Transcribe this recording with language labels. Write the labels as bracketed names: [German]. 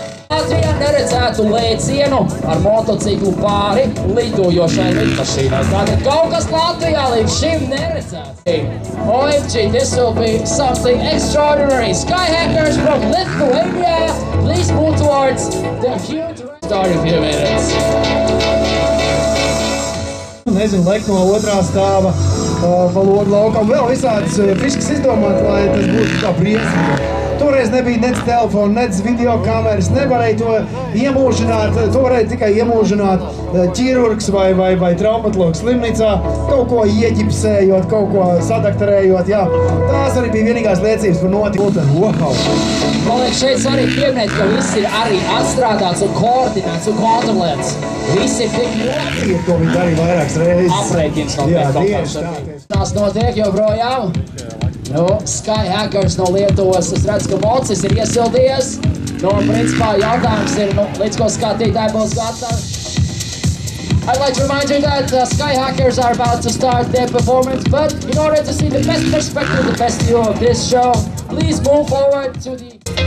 [Latvian] Latvijā neredzētu lēcienu ar motociklu pāri lidojošai lidmašīnai. Tātad kaut kas Latvijā līdz šim neredzēts. [English] OMG, this will be something extraordinary. Skyhackers from Lithuania, please move towards the huge start in a few minutes. [Latvian] Nezinu, lekt no otrā stāva pa logu laukam. Vēl visādas fiškas izdomāt, lai tas būtu kā briesmīgi. Toreiz nebija nec telefona, nec video kameras, nevarēja to iemūžināt, to varēja tikai iemūžināt ķirurgs vai traumatologs slimnīcā, kaut ko ieģipsējot, kaut ko sadaktarējot, jā. Tās arī bija vienīgās liecības par notikumu. Wow! Man liekas, šeit svarīgi pieminēt, ka viss ir arī atstrādāts un koordinēts un kontrolēts. Viss ir tik ļoti. To viņi darīja vairākas reizes. Aprēķins Jā, tieši tā. Tās notiek joprojām. Nu, Skyhackers no Lietuvas, es redzu, ka mocis ir iesildies. Nu, principā jautājums ir, līdz ko skatītāji būs gatavi. [English] I'd like to remind you that Skyhackers are about to start their performance, but in order to see the best perspective, the best view of this show, please move forward to the...